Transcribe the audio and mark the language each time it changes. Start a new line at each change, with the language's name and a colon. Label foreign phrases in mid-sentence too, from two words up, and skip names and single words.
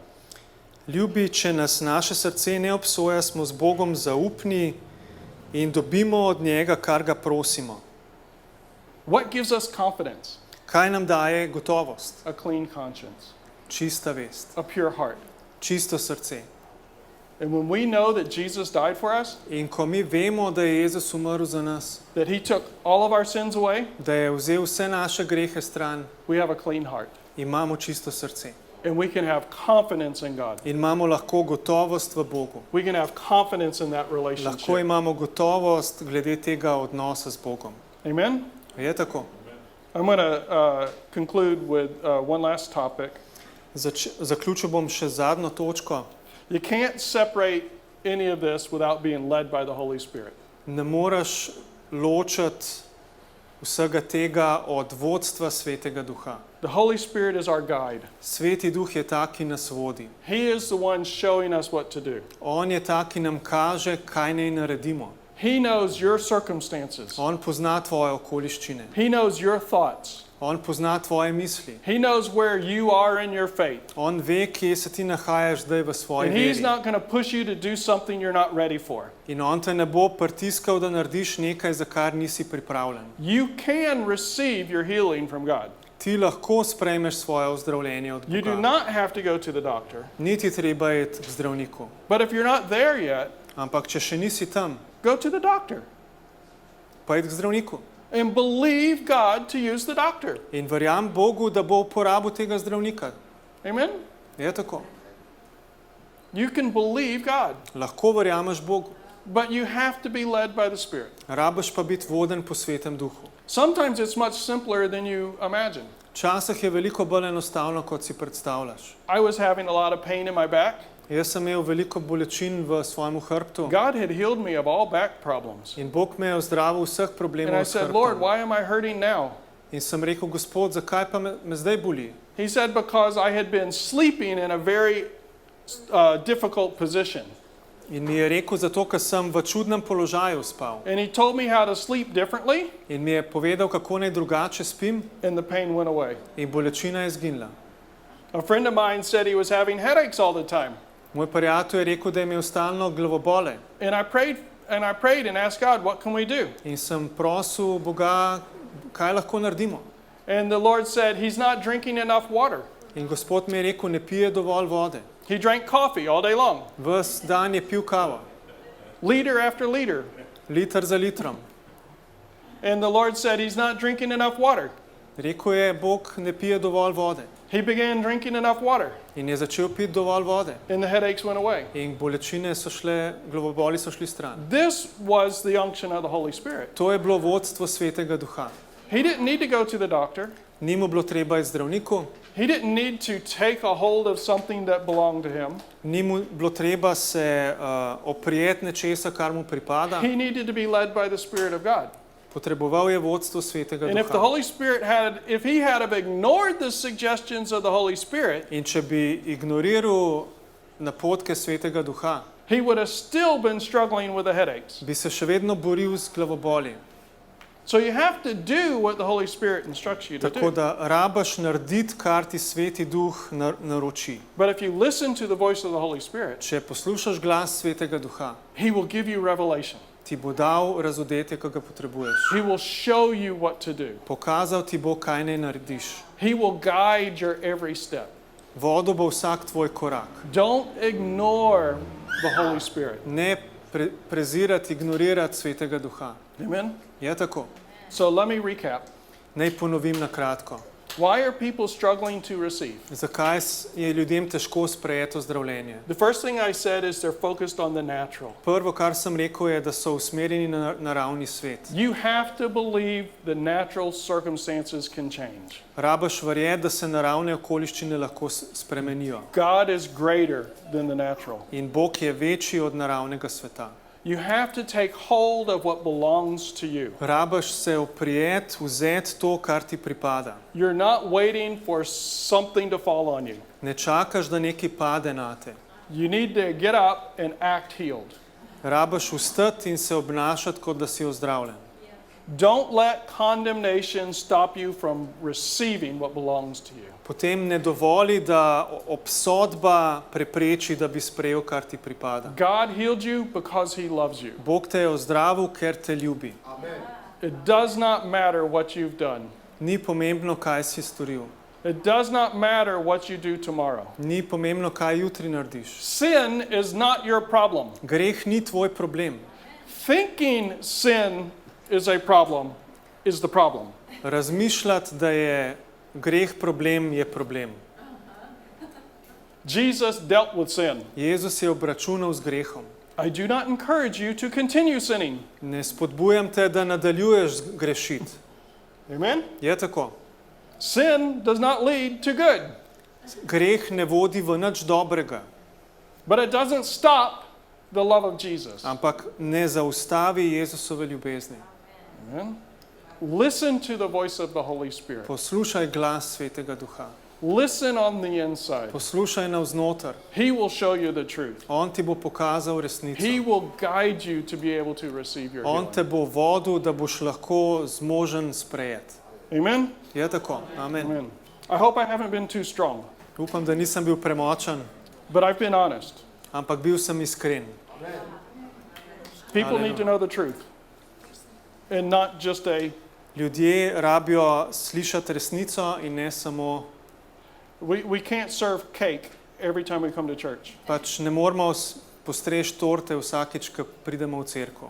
Slovenian: Ljubi, če nas naše srce ne obsoja, smo z Bogom zaupni in dobimo od njega, kar ga prosimo.
English: What gives us confidence?
Slovenian: Kaj nam daje gotovost?
English: A clean conscience,
Slovenian: Čista vest,
English: a pure heart.
Slovenian: čisto srce.
English: And when we know that Jesus died for us,
Slovenian: In ko mi vemo, da je Jezus umrl za nas,
English: that he took all of our sins away,
Slovenian: da je vzel vse naše grehe stran,
English: we have a clean heart.
Slovenian: imamo čisto srce.
English: And we can have confidence in God.
Slovenian: In imamo lahko gotovost v Bogu.
English: We can have confidence in that
Slovenian: Lahko
English: relationship.
Slovenian: imamo gotovost glede tega odnosa z Bogom.
English: Amen?
Slovenian: Je tako?
English: I'm going to conclude with one last topic.
Slovenian: Zaključil bom še zadnjo točko.
English: You can't separate any of this without being led by the Holy Spirit.
Slovenian: Ne moreš ločiti vsega tega od vodstva Svetega Duha.
English: The Holy Spirit is our guide.
Slovenian: Sveti Duh je ta, ki nas vodi.
English: He is the one showing us what to do.
Slovenian: On je ta, ki nam kaže, kaj naj naredimo.
English: He knows your circumstances.
Slovenian: On pozna tvoje okoliščine.
English: He knows your thoughts.
Slovenian: On pozna tvoje misli.
English: He knows where you are in your faith.
Slovenian: On ve, kje se ti nahajaš zdaj v svoji
English: And He's
Slovenian: veri.
English: not going to push you to do something you're not ready for.
Slovenian: In on te ne bo pritiskal, da narediš nekaj, za kar nisi pripravljen.
English: You can receive your healing from God.
Slovenian: Ti lahko sprejmeš svoje ozdravljenje od
English: You do
Slovenian: Boga.
English: not have to go to the doctor.
Slovenian: Niti treba iti k zdravniku.
English: But if you're not there yet,
Slovenian: Ampak če še nisi tam,
English: go to the doctor
Slovenian: pa iti k zdravniku.
English: and believe God to use the doctor.
Slovenian: In verjam Bogu, da bo uporabil tega zdravnika.
English: Amen?
Slovenian: Je tako.
English: You can believe God,
Slovenian: Lahko verjameš Bogu.
English: but you have to be led by the Spirit.
Slovenian: Rabiš pa biti voden po Svetem Duhu.
English: Sometimes it's much simpler than you imagine.
Slovenian: Včasih je veliko bolj enostavno, kot si predstavljaš.
English: I was having a lot of pain in my back.
Slovenian: Jaz sem imel veliko bolečin v svojemu hrbtu
English: God had healed me of all back problems.
Slovenian: in Bog me je ozdravil vseh
English: And I
Slovenian: problemov s
English: said, Lord,
Slovenian: hrbtom.
English: why am I hurting now?
Slovenian: In sem rekel, Gospod, zakaj pa me zdaj boli?
English: He said, because I had been sleeping in a very difficult position.
Slovenian: In mi je rekel, zato ker sem v čudnem položaju spal.
English: And He told me how to sleep differently,
Slovenian: In mi je povedal, kako naj drugače spim,
English: and the pain went away.
Slovenian: in bolečina je zginila.
English: A friend of mine said he was having headaches all the time.
Slovenian: Moj prijatelj je rekel, da je imel stalno glavobole.
English: And I prayed and asked God, what can we do?
Slovenian: In sem prosil Boga, kaj lahko naredimo.
English: And the Lord said, he's not drinking enough water.
Slovenian: In Gospod mi je rekel, ne pije dovolj vode.
English: He drank coffee all day long,
Slovenian: Ves dan je pil kavo,
English: liter after liter.
Slovenian: liter za litrom.
English: And the Lord said, he's not drinking enough water.
Slovenian: Rekel je, Bog ne pije dovolj vode.
English: He began drinking enough water,
Slovenian: In je začel piti dovolj vode.
English: and the headaches went away.
Slovenian: In bolečine so šle, glavoboli so šli stran.
English: This was the unction of the Holy Spirit.
Slovenian: To je bilo vodstvo Svetega Duha.
English: He didn't need to go to the doctor.
Slovenian: Ni mu bilo treba iti zdravniku,
English: He didn't need to take a hold of something that belonged to him.
Slovenian: ni mu bilo treba se oprijeti nečesa, kar mu pripada.
English: He needed to be led by the Spirit of God.
Slovenian: Potreboval je vodstvo Svetega
English: And if the
Slovenian: Duha.
English: Holy Spirit if he had have ignored the suggestions of the Holy Spirit,
Slovenian: In če bi ignoriral napotke Svetega Duha,
English: he would have still been struggling with the headaches.
Slovenian: bi se še vedno boril z glavoboli.
English: So you have to do what the Holy Spirit instructs you to
Slovenian: Tako
English: do.
Slovenian: da rabaš narediti, kar ti Sveti Duh naroči.
English: But if you listen to the voice of the Holy Spirit,
Slovenian: Če poslušaš glas Svetega Duha,
English: he will give you revelation.
Slovenian: ti bo dal razodetje, ki ga potrebuješ.
English: He will show you what to do.
Slovenian: Pokazal ti bo, kaj naj narediš.
English: He will guide your every step.
Slovenian: Vodil bo vsak tvoj korak.
English: Don't ignore the Holy Spirit.
Slovenian: Ne prezirati, ignorirati Svetega Duha.
English: Amen?
Slovenian: Je tako?
English: So let me recap.
Slovenian: Naj ponovim na kratko.
English: Why are people struggling to receive?
Slovenian: Zakaj je ljudem težko sprejeti zdravljenje?
English: The first thing I said is they're focused on the natural.
Slovenian: Prvo, kar sem rekel, je, da so usmerjeni na naravni svet.
English: You have to believe the natural circumstances can change.
Slovenian: Rabaš verjeti, da se naravne okoliščine lahko spremenijo.
English: God is greater than the natural.
Slovenian: In Bog je večji od naravnega sveta.
English: You have to take hold of what belongs to you.
Slovenian: Rabaš se oprijeti, vzeti to, kar ti pripada.
English: You're not waiting for something to fall on you.
Slovenian: Ne čakaš, da nekaj pade nate.
English: You need to get up and act healed.
Slovenian: Rabaš vstati in se obnašati, kot da si ozdravljen.
English: Don't let condemnation stop you from receiving what belongs to you.
Slovenian: Potem ne dovoli, da obsodba prepreči, da bi sprejel, kar ti pripada.
English: God healed you because He loves you.
Slovenian: Bog te je ozdravil, ker te ljubi.
English: It does not matter what you've done.
Slovenian: Ni pomembno, kaj si storil.
English: It does not matter what you do tomorrow.
Slovenian: Ni pomembno, kaj jutri narediš.
English: Sin is not your problem.
Slovenian: Greh ni tvoj problem.
English: Thinking sin is a problem is the problem.
Slovenian: Razmišljati, da je greh problem, je problem.
English: Jesus dealt with sin.
Slovenian: Jezus je obračunal z grehom.
English: I do not encourage you to continue sinning.
Slovenian: Ne spodbujam te, da nadaljuješ grešiti.
English: Amen?
Slovenian: Je tako.
English: Sin does not lead to good,
Slovenian: Greh ne vodi v nič dobrega,
English: but it doesn't stop the love of Jesus.
Slovenian: ampak ne zaustavi Jezusove ljubezni.
English: Amen? Listen to the voice of the Holy Spirit.
Slovenian: Poslušaj glas Svetega Duha.
English: Listen on the inside.
Slovenian: Poslušaj navznoter.
English: He will show you the truth.
Slovenian: On ti bo pokazal
English: He
Slovenian: resnico.
English: will guide you to be able to receive your
Slovenian: On te
English: healing.
Slovenian: bo vodil, da boš lahko zmožen sprejeti.
English: Amen?
Slovenian: Je tako.
English: Amen.
Slovenian: Amen.
English: I hope I haven't been too strong,
Slovenian: Upam, da nisem bil premočen,
English: but I've been honest.
Slovenian: ampak bil sem iskren.
English: People need to know the truth and not just a,
Slovenian: Ljudje rabijo slišati resnico in ne samo,
English: we can't serve cake every time we come to church.
Slovenian: pač ne moramo postreči torte vsakič, ko pridemo v cerkev.